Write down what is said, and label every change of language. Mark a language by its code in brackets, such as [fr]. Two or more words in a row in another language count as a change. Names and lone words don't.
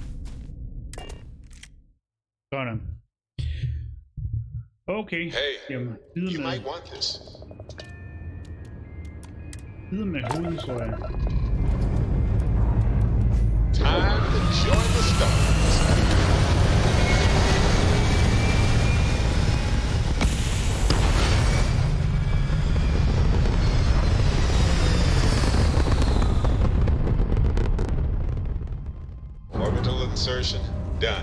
[da] Sådan. Okay. [en] Hey, [da] jamen, [en] you might want this. [da] Videre med hovedhistorien. [en] Time to join the stars. Orbital insertion done.